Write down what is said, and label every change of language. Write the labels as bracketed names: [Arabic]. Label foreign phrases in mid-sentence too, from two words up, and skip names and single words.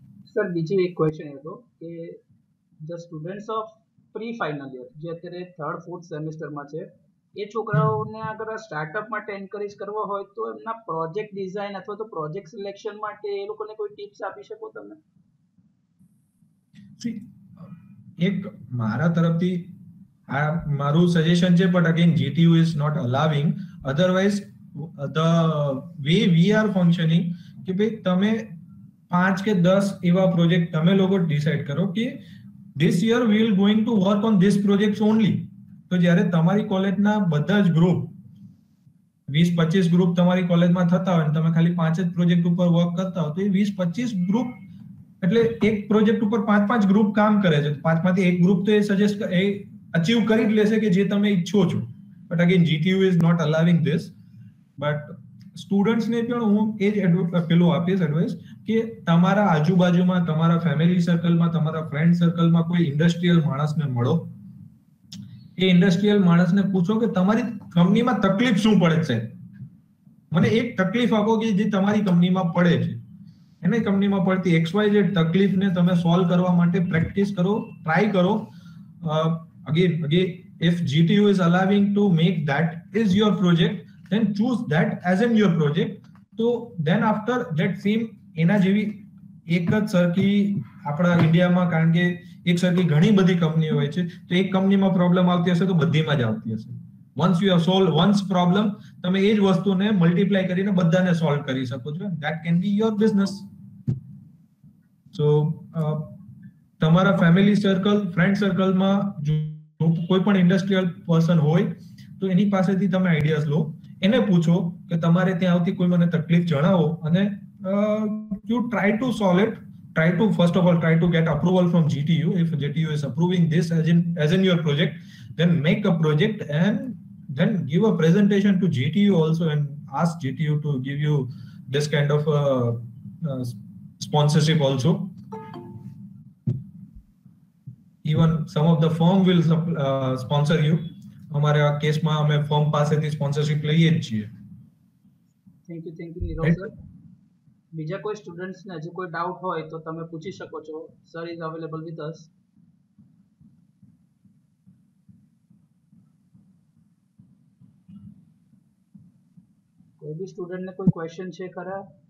[Gujarati] સર બીજી એક ક્વેશ્ચન હતો કે [English] the students of pre final year [Gujarati] જે અત્યારે 3rd 4th સેમેસ્ટરમાં છે, એ છોકરાઓને અગર સ્ટાર્ટઅપ માટે એન્કરેજ કરવો હોય તો એમના [English] project design [Gujarati] અથવા તો [English] project selection [Gujarati] માટે એ લોકોને કોઈ ટિપ્સ આપી શકો તમે? એક મારા તરફથી આ મારું સજેશન છે, [English] but again GTU is not allowing. Otherwise, the way we are functioning, [Gujarati] કે ભાઈ તમે 5 કે 10 એવા પ્રોજેક્ટ તમે લોકો ડિસાઈડ કરો કે [English] this year we will going to work on this projects only. [Gujarati] તો જ્યારે તમારી કોલેજના બધા જ ગ્રુપ 20-25 ગ્રુપ તમારી કોલેજમાં થતા હોય, તમે ખાલી 5 જ પ્રોજેક્ટ ઉપર વર્ક કરતા હો, તો એ 20-25 ગ્રુપ એટલે એક પ્રોજેક્ટ ઉપર 5-5 ગ્રુપ કામ કરે છે. 5 માંથી એક ગ્રુપ તો એ સજેસ્ટ અચીવ કરી જ લેશે કે જે તમે ઈચ્છો છો. [English] but again GTU is not allowing this. [Gujarati] બટ સ્ટુડન્ટ્સને પણ હું એ જ પેલું આપીશ એડવાઇસ કે તમારા આજુબાજુમાં, તમારા [English] family circleમાં, [Gujarati] તમારા [English] friend circleમાં [Gujarati] કોઈ ઇન્ડસ્ટ્રીયલ માણસને મળો. એ ઇન્ડસ્ટ્રીયલ માણસને પૂછો કે તમારી કંપનીમાં તકલીફ શું પડે છે. મને એક તકલીફ આપો કે જે તમારી કંપનીમાં પડે છે. એને કંપનીમાં પડતી XYZ તકલીફને તમે સોલ્વ કરવા માટે પ્રેક્ટિસ કરો, ટ્રાય કરો. [English] Again, if GTU is allowing to make that is your project, then choose that as in your project. So then after that same [Gujarati] એના જેવી એક જ સરખી આપણા ઇન્ડિયામાં, કારણ કે એક સરખી ઘણી બધી કંપનીઓ હોય છે, તો એક કંપનીમાં પ્રોબ્લેમ આવતી હશે તો બધીમાં જ આવતી હશે. [English] once you have solved one's problem, [Gujarati] તમે એ જ વસ્તુને મલ્ટીપ્લાય કરીને બધાને સોલ્વ કરી શકો છો. [English] that can be your business. [Gujarati] so તમારા [English] family circle, friend circleમાં [Gujarati] જો કોઈ પણ [English] industrial person [Gujarati] હોય તો એની પાસેથી તમે આઈડિયાઝ લો, એને પૂછો કે તમારે ત્યાં આવતી કોઈ મને તકલીફ જણાવો, અને [English] you try to solve it. Try to first of all try to get approval from GTU. If GTU is approving this as in your project, then make a project and then give a presentation to GTU also and ask GTU to give you this kind of sponsorship also. Even some of the firm will sponsor you. [Hindi] हमारे केस में हमें फर्म पास से स्पॉन्सरशिप [Gujarati] લઈએ જ છીએ. [English] thank you [Gujarati] નીરવ સર. બીજા કોઈ સ્ટુડન્ટ્સ ને હજી કોઈ ડાઉટ હોય તો તમે પૂછી શકો છો. [English] sir is available with us. [Gujarati] કોઈ બી સ્ટુડન્ટ ને કોઈ ક્વેશ્ચન છે ખરા?